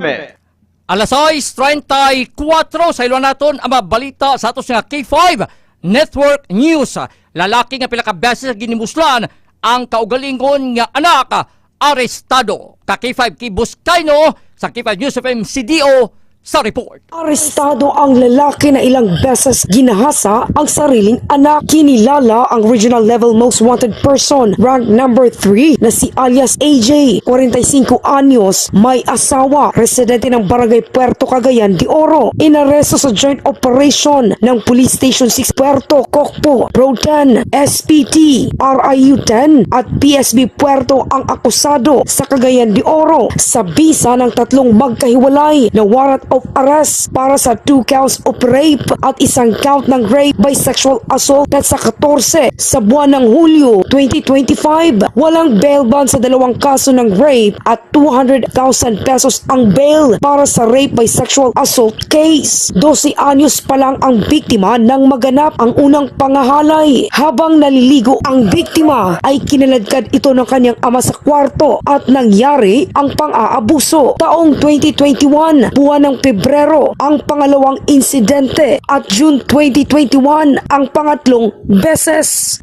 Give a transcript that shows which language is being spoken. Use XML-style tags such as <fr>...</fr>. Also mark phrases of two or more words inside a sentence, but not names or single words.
<ceb>Alas 6:34 sa ilo naton ang balita sa atos nga K5 Network News. Lalaki nga pila ka beses ginimuslan ang kaugalingon nga anak arestado. Ka K5 Kibuskayno sa K5 News FM CDO sa report.</ceb> <tl>Arestado ang lalaki na ilang beses ginahasa ang sariling anak. Kinilala ang</tl> <en>regional level most wanted person, rank number</en> <tl>3 na si alias AJ, 45 anyos, may asawa, residente ng Barangay Puerto Cagayan de Oro. Inaresto sa</tl> <en>joint operation</en> <tl>ng Police Station 6 Puerto, Cocpo, Pro 10, SPT, RIU 10 at PSB Puerto ang akusado sa Cagayan de Oro sa bisa ng tatlong magkahiwalay na</tl> <en>warrant of arrest</en> <tl>para sa 2</tl> <en>counts of rape</en> <tl>at isang count ng</tl> <en>rape by sexual assault</en> <tl>at sa 14 sa buwan ng Hulyo 2025. Walang</tl> <en>bail bond</en> <tl>sa dalawang kaso ng rape at 200,000 pesos ang bail para sa</tl> <en>rape by sexual assault case.</en> <tl>12 anyos pa lang ang biktima nang maganap ang unang pangahalay. Habang naliligo ang biktima ay kinaladkad ito ng kanyang ama sa kwarto at nangyari ang pang-aabuso. Taong 2021, buwan ng Pebrero ang pangalawang insidente at June 2021 ang pangatlong beses.</tl>